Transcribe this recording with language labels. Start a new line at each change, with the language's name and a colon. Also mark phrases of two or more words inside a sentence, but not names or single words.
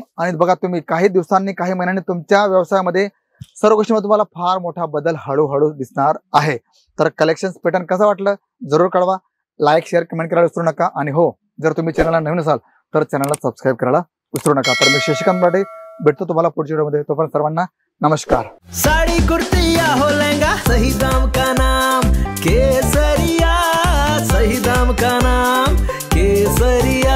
Marathi: आणि बघा तुम्ही काही दिवसांनी, काही महिन्यांनी तुमच्या व्यवसायामध्ये सर्व गोष्टीमध्ये तुम्हाला फार मोठा बदल हळूहळू दिसणार आहे. तर
English: collection pattern
Marathi: कसं वाटलं जरूर कळवा.
English: like, share, comment
Marathi: करायला विसरू नका. आणि हो, जर तुम्ही चॅनलला नवीन असाल तर चॅनलला सबस्क्राईब करायला विसरू नका. तर मी शशिकांत बाटे भेटतो तुम्हाला पुढच्या व्हिडिओमध्ये. तोपर्यंत सर्वांना नमस्कार.
Hindi: साड़ी कुर्ती या हो लहंगा, सही दाम का नाम केसरिया, सही दाम का नाम केसरिया.